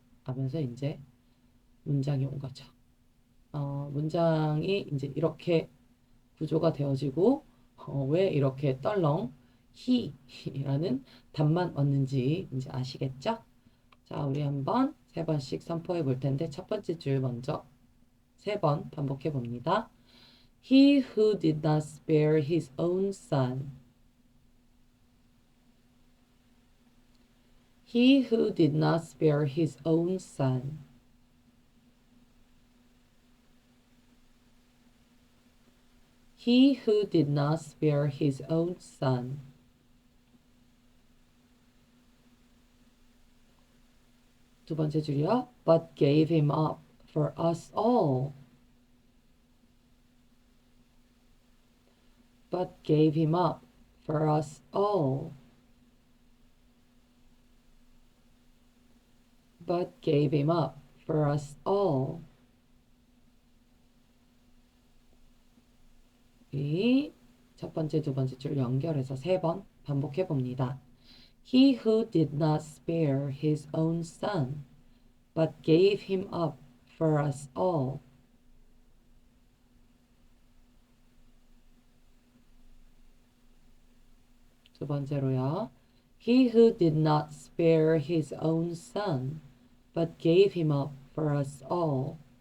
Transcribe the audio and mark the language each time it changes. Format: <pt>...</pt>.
<ko>하면서 이제 문장이 온 거죠. 문장이 이제 이렇게 구조가 되어지고 왜 이렇게 떨렁 히라는 답만 얻는지 이제 아시겠죠? 자, 우리 한번 세 번씩 선포해 볼 텐데 첫 번째 줄 먼저 세 번 반복해 봅니다.</ko> <en>He who did not spare his own son. He who did not spare his own son. He who did not spare his own son.</en> <ko>두 번째 줄이요.</ko> <en>But gave him up for us all. But gave him up for us all. But gave him up for us all.</en> <ko>이 첫 번째, 두 번째 줄 연결해서 세 번 반복해 봅니다.</ko> <en>He who did not spare his own son, but gave him up for us all.</en> <ko>두 번째로요.</ko> <en>He who did not spare his own son, but gave him up for us all.</en>